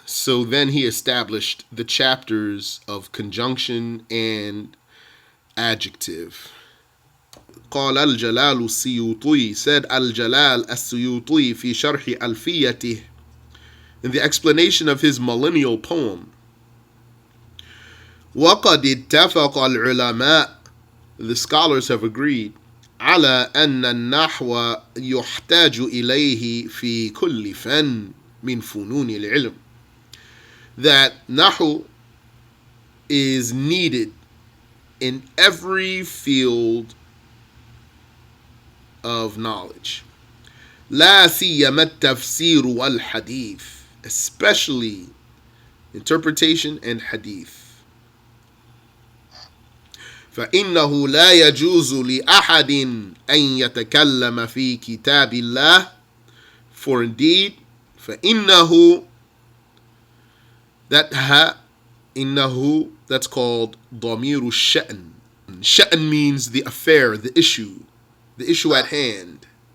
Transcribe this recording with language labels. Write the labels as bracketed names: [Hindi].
[English] So then he established the chapters of conjunction and adjective. [Arabic] قال الجلال السيوطي, [English] said Al-Jalal [Arabic] السيوطي في شرح ألفيته, [English] in the explanation of his millennial poem. [Arabic] وقد اتفق العلماء, [English] the scholars have agreed, [Arabic] على أن النحو يحتاج إليه في كل فن من فنون العلم, [English] that nahu is needed in every field of knowledge. [Arabic] لا سيما التفسير والحديث, [English] especially interpretation and hadith. [Arabic] فإنه لا يجوز لأحد أن يتكلم في كتاب الله. [English] For indeed, [Arabic] فإنه, إنه, [English] that's called ضمير الشأن. Sha'n means the affair, the issue at hand.